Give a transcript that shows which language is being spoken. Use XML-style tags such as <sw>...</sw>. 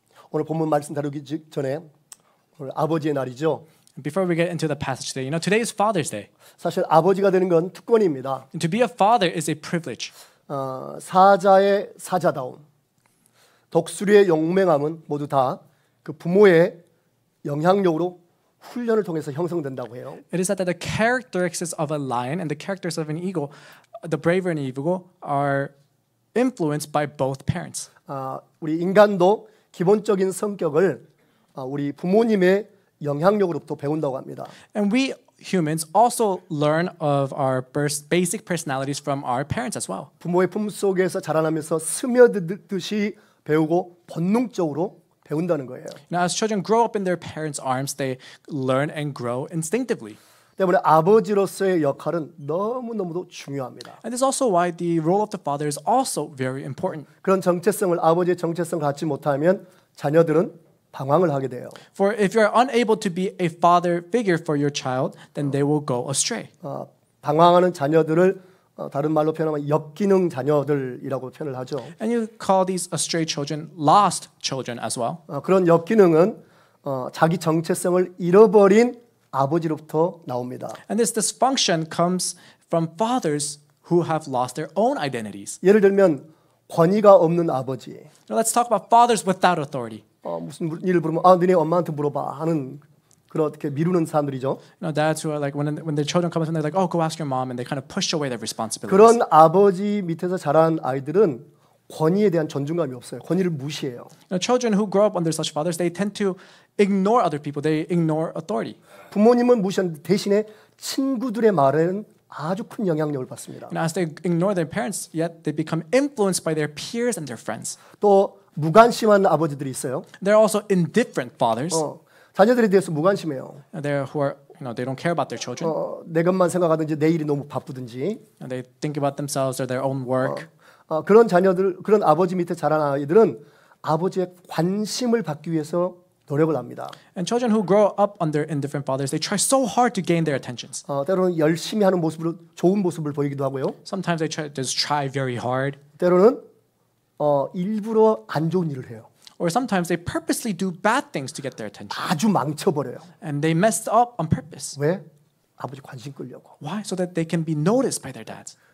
<ko>오늘 본문 말씀 다루기 전에 오늘 아버지의 날이죠.</ko> <en>Before we get into the passage today, today is Father's Day.</en> <ko>사실 아버지가 되는 건 특권입니다.</ko> <en>And to be a father is a privilege.</en> <ko>사자의 사자다움, 독수리의 용맹함은 모두 다 그 부모의 영향력으로 훈련을 통해서 형성된다고 해요.</ko> <en>It is that the characteristics of a lion and the characteristics of an eagle, the brave and eagle, are influenced by both parents.</en> <ko>우리 인간도 기본적인 성격을 우리 부모님의 영향력으로부터 배운다고 합니다.</ko> <en>And we humans also learn of our basic personalities from our parents as well.</en> <ko>부모의 품 속에서 자라나면서 스며들듯이 배우고 본능적으로 배운다는 거예요.</ko> <en>Now, as children grow up in their parents' arms, they learn and grow instinctively.</en> <ko>때문에 아버지로서의 역할은 너무너무도 중요합니다.</ko> <en>And this is also why the role of the father is also very important.</en> <ko>그런 정체성을 아버지의 정체성을 갖지 못하면 자녀들은 방황을 하게 돼요.</ko> <en>For if you are unable to be a father figure for your child, then they will go astray.</en> <ko>방황하는 자녀들을 다른 말로 표현하면 역기능 자녀들이라고 표현을 하죠.</ko> <en>And you call these astray children lost children as well.</en> <ko>그런 역기능은 자기 정체성을 잃어버린 아버지로부터 나옵니다.</ko> <en>And this dysfunction comes from fathers who have lost their own identities.</en> <ko>예를 들면 권위가 없는 아버지.</ko> <en>Now let's talk about fathers without authority.</en> <ko>무슨 일을 물으면 너네 엄마한테 물어봐 하는 그렇게 미루는 사람들이죠.</ko> <en>Dads who are like when their children come and they're like, oh, go ask your mom, and they kind of push away their responsibilities.</en> <ko>그런 아버지 밑에서 자란 아이들은 권위에 대한 존중감이 없어요. 권위를 무시해요.</ko> <en>Children who grow up under such fathers, they tend to ignore other people. They ignore authority.</en> <ko>부모님은 무시하는데 대신에 친구들의 말에는 아주 큰 영향력을 받습니다.</ko> <en>And as they ignore their parents, yet they become influenced by their peers and their friends.</en> <ko>또 무관심한 아버지들이 있어요.</ko> <en>There are also indifferent fathers.</en> <ko>자녀들에 대해서 무관심해요.</ko> <en>There who are, they don't care about their children.</en> <ko>내 것만 생각하든지 내 일이 너무 바쁘든지.</ko> <en>And they think about themselves or their own work.</en> <ko>그런 자녀들, 그런 아버지 밑에 자란 아이들은 아버지의 관심을 받기 위해서 노력을 합니다.</ko> <en>And children who grow up under indifferent fathers, they try so hard to gain their attentions.</en> <ko>때로는 열심히 하는 모습으로 좋은 모습을 보이기도 하고요.</ko> <en>Sometimes they just try very hard.</en> <ko>때로는 일부러 안 좋은 일을 해요.</ko> <en>Or sometimes they purposely do bad things to get their attention.</en> <ko>아주 망쳐버려요.</ko> <en>And they messed up on purpose.</en> <ko>왜? 아버지 관심 끌려고.</ko> <en>Why? So that they can be noticed by their dads.</en>